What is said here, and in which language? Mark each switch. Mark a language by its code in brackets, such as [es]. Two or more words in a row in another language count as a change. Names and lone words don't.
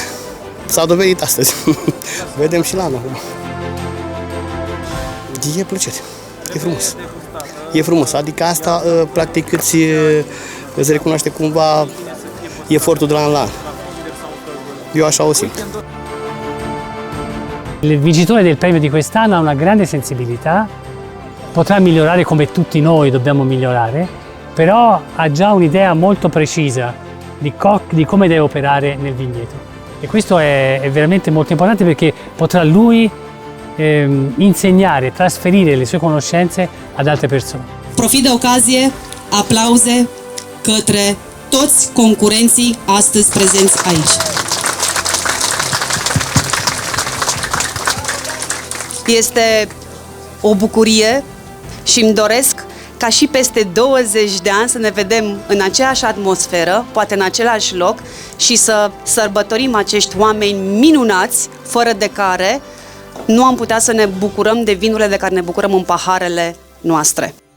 [ro] S-a dovedit astăzi. Vedem și la anul acum. E plăcere. E frumos. E frumos. Adică asta, practic, îți recunoaște cumva efortul de la an la an. Eu așa o simt. [it] Il vincitore del premio di quest'anno ha una grande sensibilità, potrà migliorare come tutti noi dobbiamo migliorare, però ha già un'idea molto precisa di come deve operare nel vigneto. E questo è veramente molto importante perché potrà lui insegnare, trasferire le sue conoscenze ad altre persone. [ro] Profit de ocazie, aplauze către toți concurenții astăzi prezenți aici. Este o bucurie și îmi doresc ca și peste 20 de ani să ne vedem în aceeași atmosferă, poate în același loc, și să sărbătorim acești oameni minunați, fără de care nu am putea să ne bucurăm de vinurile de care ne bucurăm în paharele noastre.